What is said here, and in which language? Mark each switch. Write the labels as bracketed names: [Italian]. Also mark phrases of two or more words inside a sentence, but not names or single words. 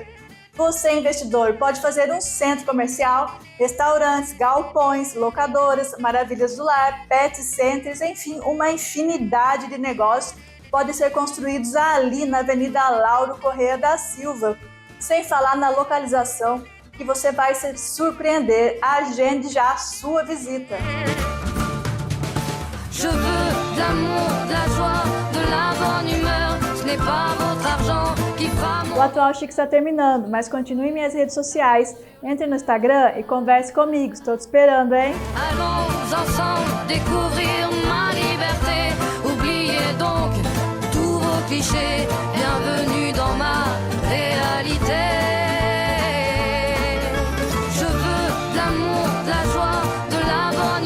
[Portuguese] Você, investidor, pode fazer um centro comercial, restaurantes, galpões, locadoras, maravilhas do lar, pet centers, enfim, uma infinidade de negócios podem ser construídos ali na Avenida Lauro Correia da Silva. Sem falar na localização, que você vai se surpreender. Agende já a sua visita. [French] Je veux de l'amour, de la joie, de la bonne humeur. Ce n'est pas votre argent qui va [Portuguese] O Atual Chique está terminando, mas continue em minhas redes sociais. Entre no Instagram e converse comigo. Estou te esperando, hein? [French] Allons ensemble découvrir ma liberté. Oubliez donc tous vos clichés. Bienvenue dans ma réalité. Je veux de l'amour, de la joie, de la bonne humeur.